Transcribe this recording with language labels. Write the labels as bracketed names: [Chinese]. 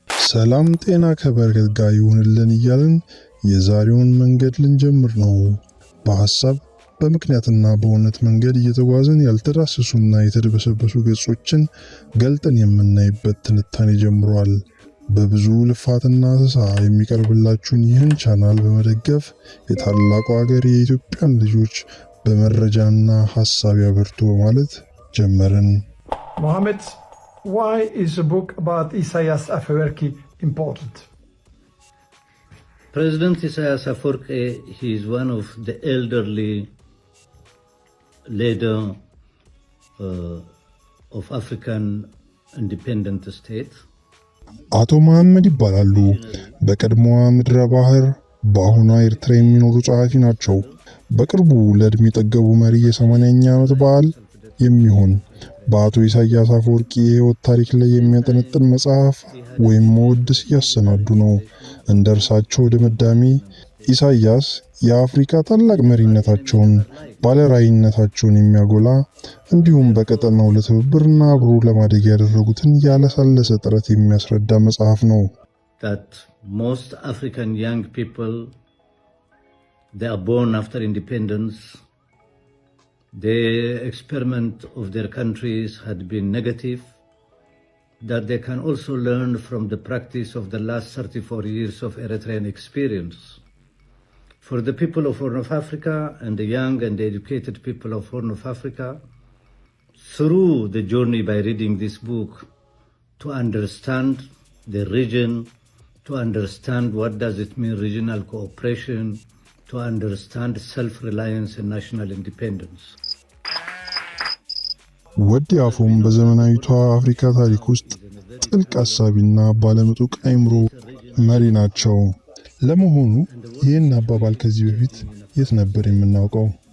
[Amharic] ሰላም ጤና ከበረከት ጋር ይሁንልን እያልን የዛሬውን መንገድ ልንጀምር ነው። በሐሳብ በምክንያትና በእውነት መንገድ እየተጓዝን ያልተዳሰሱና የተደበሰበሱ ገጾችን ገልጠን የምናይበት ትንታኔ ጀምሯል። በብዙ ልፋትና ተሳ የሚቀርብላችሁን ይህን ቻናል በመደገፍ የታላቁ ሀገር የኢትዮጵያን ልጆች በመረጃና ሐሳብ ያበርቱ በማለት ጀመርን። [English] Mohammed, why is a book about Isaias Afwerki important? President Isaias Afwerki, he is one of the elderly leader of African independent state. [Amharic] አቶ መሐመድ ይባላሉ። በቀድሞዋ ምድረ ባህር በአሁኗ ኤርትራ የሚኖሩ ጸሐፊ ናቸው። በቅርቡ ለዕድሜ ጠገቡ መሪ የ80ኛ ዓመት በዓል የሚሆን በአቶ ኢሳያስ አፈወርቂ የህይወት ታሪክ ላይ የሚያጠነጥን መጽሐፍ ወይም መወድስ እያሰናዱ ነው። እንደ እርሳቸው ድምዳሜ ኢሳያስ የአፍሪካ ታላቅ መሪነታቸውን፣ ባለራዕይነታቸውን የሚያጎላ እንዲሁም በቀጠናው ለትብብርና አብሮ ለማደግ ያደረጉትን ያለሳለሰ ጥረት የሚያስረዳ መጽሐፍ ነው። [English] That most African young people, they are born after independence. The experiment of their countries had been negative, that they can also learn from the practice of the last 34 years of Eritrean experience. For the people of Horn of Africa and the young and the educated people of Horn of Africa, through the journey by reading this book, to understand the region, to understand what does it mean regional cooperation, to understand self-reliance and national independence. [Amharic] ወዲ አፎም በዘመናዊቷ አፍሪካ ታሪክ ውስጥ ጥልቅ አሳቢና ባለምጡቅ አእምሮ መሪ ናቸው። ለመሆኑ ይህን አባባል ከዚህ በፊት የት ነበር የምናውቀው?